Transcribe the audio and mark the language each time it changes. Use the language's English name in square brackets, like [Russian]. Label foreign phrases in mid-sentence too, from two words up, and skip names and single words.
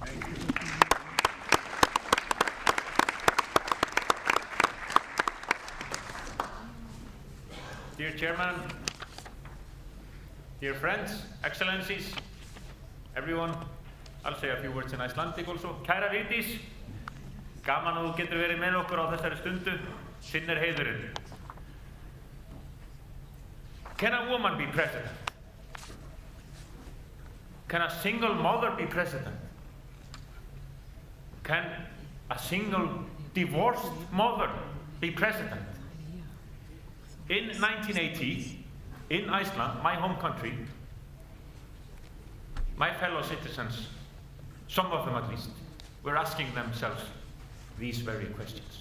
[English] Dear Chairman, dear friends, Excellencies, everyone, I'll say a few words in Icelandic also. [Icelandic] Kæra Vigdis, gaman að þú getur verið með okkur á þessari stundu, þinn heiðurinn. [English] Can a woman be president? Can a single mother be president? Can a single divorced mother be president? In 1980, in Iceland, my home country, my fellow citizens, some of them at least, were asking themselves these very questions.